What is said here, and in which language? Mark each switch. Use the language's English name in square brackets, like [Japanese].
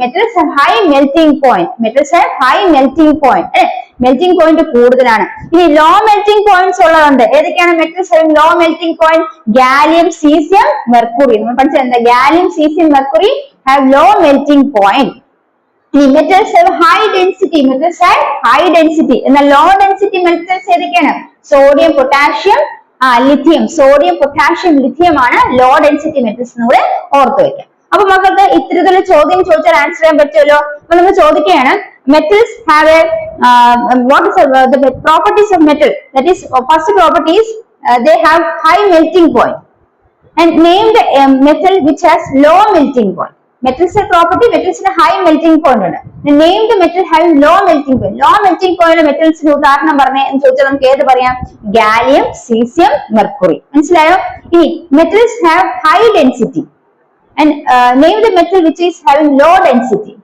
[English] Metals have high melting point. Metals have high melting point അല്ലെ. [Malayalam] Melting point കൂടുതലാണ്. ഇനി low melting points ഉള്ളതുണ്ട്. ഏതൊക്കെയാണ് [English] Metals having low melting point? [Malayalam] Gallium, caesium, mercury. നമ്മൾ പഠിച്ചത് എന്താ? [English] Gallium, caesium, mercury have low melting point. metals have high density. Metals have high density. [Malayalam] എന്നാൽ law density metals ഏതൊക്കെയാണ്? Sodium, potassium, lithium. Sodium, potassium, lithium ആണ് law density metals എന്ന് കൂടെ ഓർത്ത് വെക്കാം. അപ്പൊ മക്കൾക്ക് ഇത്തരത്തിലുള്ള ചോദ്യം ചോദിച്ചാൽ ആൻസർ ചെയ്യാൻ പറ്റുമല്ലോ. അപ്പൊ നമ്മൾ ചോദിക്കുകയാണ് [English] metals have what is the properties of metal? That is, first property is they have high melting point. And name the metal which has low melting point. [Malayalam] മെറ്റൽസിന്റെ property, മെറ്റൽസിന്റെ high melting point ഉണ്ട്. [English] Name the metal having low melting point. [Malayalam] Low melting point മെറ്റൽസിന് ഉദാഹരണം പറഞ്ഞേ എന്ന് ചോദിച്ചാൽ നമുക്ക് ഏത് പറയാം? Gallium, caesium, mercury. മനസ്സിലായോ? [English] ഇനി metals have high density and name the metal which is having low density.